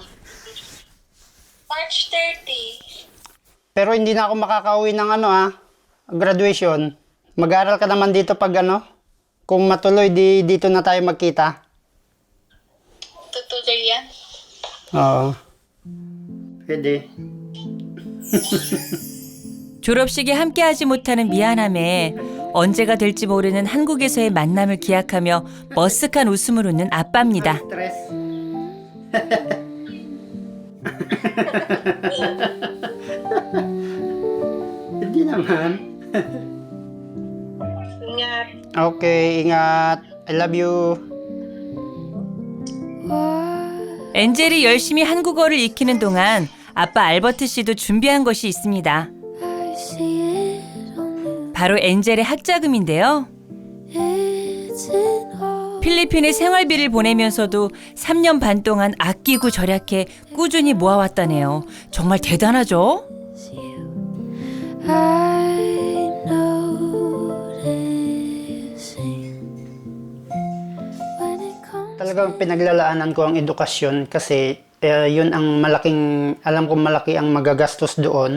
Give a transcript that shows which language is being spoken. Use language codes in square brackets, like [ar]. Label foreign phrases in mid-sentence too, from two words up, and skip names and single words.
[en] March 30. [tl] Pero hindi na ako makakauwi ng graduation. Mag-aaral ka naman dito pag kung matuloy, dito na tayo magkita. Tutuloy yan. Oo. Pwede. [ko] 졸업식에 함께하지 못하는 미안함에 언제가 될지 모르는 한국에서의 만남을 기약하며 머쓱한 웃음을 웃는 아빠입니다. [tl] Stress. Hindi naman. Ingat. Okay, ingat. [en] I love you. [ko] 엔젤이 열심히 한국어를 익히는 동안 아빠 알버트 씨도 준비한 것이 있습니다. 바로 엔젤의 학자금인데요. 필리핀에 생활비를 보내면서도 3년 반 동안 아끼고 절약해 꾸준히 모아왔다네요. 정말 대단하죠? [tl] Talagang pinaglalaanan ko ang edukasyon kasi yun ang alam kong malaki ang magagastos doon.